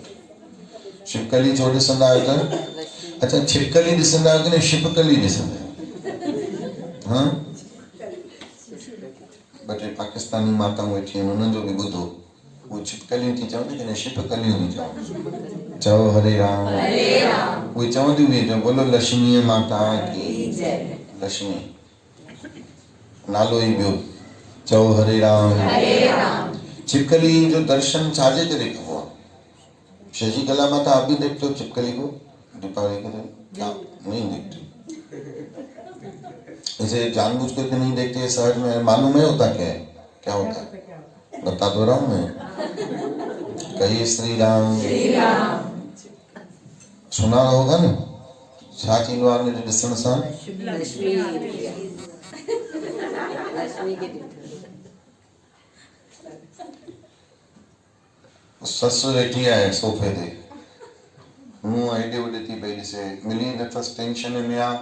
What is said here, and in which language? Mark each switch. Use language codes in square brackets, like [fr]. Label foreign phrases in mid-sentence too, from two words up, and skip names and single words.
[sd] छिपकली छो ॾिसंदा आहियो त? अच्छा, छिपकली ॾिसंदा आहियो कि न छिपकली ॾिसंदा आहियो? हाँ, ॿ टे पाकिस्तानी माताऊं वेठी आहिनि, उन्हनि जो बि ॿुधो। उहे छिपकलियूं थी चवनि कि न छिपकलियूं थी चवनि। चओ हरे राम। उहे चवंदियूं बि [hi] बोलो लक्ष्मी माता की [sd] लक्ष्मी नालो ई ॿियो। चओ हरे राम। छिपकली जो दर्शन छाजे करे कबो आहे? [hi] शशिकला माता आप भी देखते हो छिपकली को दीपावली के दिन? क्या नहीं देखते? इसे जानबूझ करके नहीं देखते, सहज में मालूम है होता क्या है? क्या होता है बता तो रहा हूं मैं। कहिए श्री राम। सुना होगा ना [sd] छा थींदो आहे उन जे ॾिसण सां? ससु वेठी आहे सोफे ते, मूं हेॾे होॾे थी पई ॾिसे, मिली नथसि, टेंशन में आहे।